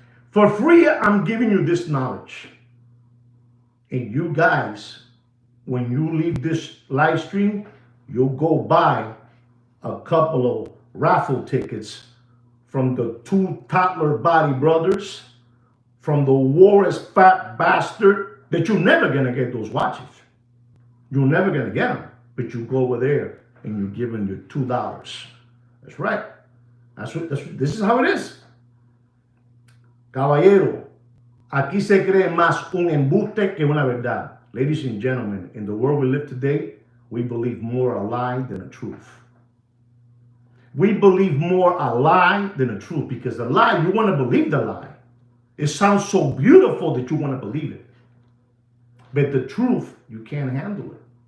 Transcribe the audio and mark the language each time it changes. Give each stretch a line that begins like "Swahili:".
English: For free, I'm giving you this knowledge. And you guys, when you leave this live stream, you'll go buy a couple of raffle tickets from the two toddler body brothers, from the Warren's fat bastard, that you're never gonna get those watches. You're never gonna get them, but you go over there and you're giving your $2. That's right. This is how it is.
Spanish: Caballero, aquí se cree más un embuste que una verdad.
English: Ladies and gentlemen, in the world we live today, we believe more a lie than a truth. We believe more a lie than a truth because the lie, you want to believe the lie. It sounds so beautiful that you want to believe it. But the truth, you can't handle it.